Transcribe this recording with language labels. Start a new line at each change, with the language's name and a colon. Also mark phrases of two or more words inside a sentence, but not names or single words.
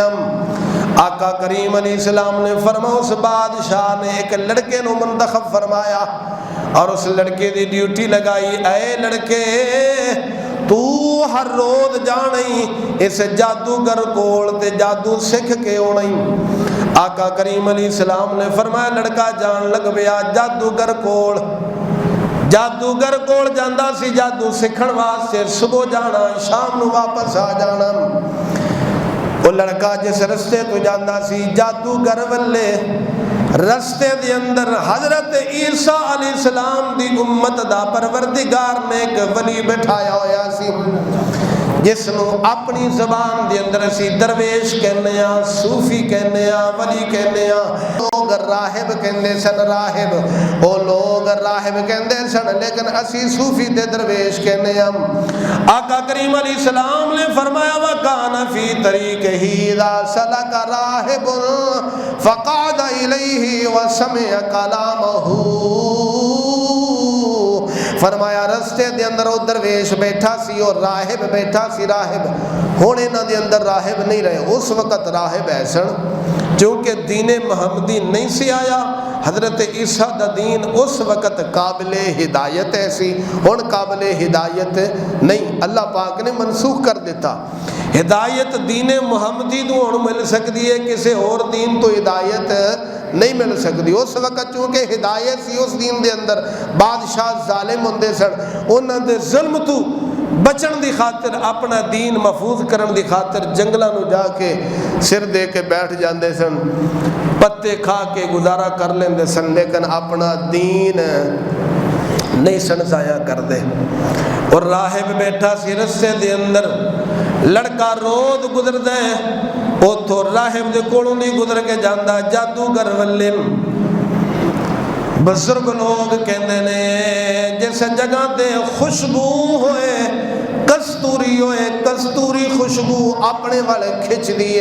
Urdu: آقا کریم علیہ السلام نے فرمایا،
Punjabi: اس بادشاہ نے ایک لڑکے نو منتخب فرمایا اور اس لڑکے دی ڈیوٹی لگائی، اے لڑکے تو ہر روز جانی اس جادوگر کول تے جادو سکھ کے آنی۔
Urdu: آقا کریم علیہ السلام نے فرمایا
Punjabi: لڑکا جان لگ پیا جادوگر کول جاندا سی جادو سکھن واسطے، صبح جانا شام نو واپس آ جانا۔ وہ لڑکا جس رستے تو جاندا سی جادوگر ولے رستے دے اندر حضرت عیسیٰ علیہ السلام دی امت دا پروردگار نے ایک ولی بٹھایا ہویا سی، جس نو اپنی زبان دے اندر اسی درویش کہنے ہاں، صوفی کہنے ہاں، ولی کہنے ہاں۔ لوگ راہب کہندے سن، راہب او لوگ راہب کہندے سن، لیکن اسی صوفی تے درویش کہنے ہاں۔
Urdu: آقا کریم علیہ السلام نے فرمایا
Arabic: وَكَانَ فِي طَرِيقِهِ إِذَا سَلَكَ رَاهِبٌ فَقَعَدَ إِلَيْهِ وَسَمِعَ كَلَامَهُ۔
Punjabi: فرمایا رستے دے اندر او درویش بیٹھا سی اور راہب بیٹھا سی۔ راہب ہن انہاں دے اندر راہب نہیں رہے، اس وقت راہب ہے سن، چونکہ دین محمدی نہیں سی آیا۔ حضرت عیسیٰ دا دین اس وقت قابل ہدایت ہے سی، ہن قابل ہدایت نہیں، اللہ پاک نے منسوخ کر دیتا۔ ہدایت دین محمدی تو ہن مل سکتی ہے، کسی اور دین تو ہدایت نہیں مل سکتی۔ اس وقت چونکہ ہدایت سی اس دین دے اندر، بادشاہ ظالم ہوندے سن، انہاں دے ظلم تو بچن دی خاطر، اپنا دین محفوظ کرن دی خاطر جنگلاں نو جا کے سر دے کے بیٹھ جاندے سن، پتے کھا کے گزارا کر لیندے سن، لیکن اپنا دین نہیں سن ضائع کر دے۔ اور راہب بیٹھا سی رستے دے اندر، لڑکا روز گزر دے، اوتھوں راہب دے کولوں نہیں گزر کے جاندا، جادوگر ولے بزرگ لوگ کہندے نے جس جگہ تے خوشبو ہوئے، کستوری ہوئے، کستوری خوشبو اپنے والے کھچ دیے۔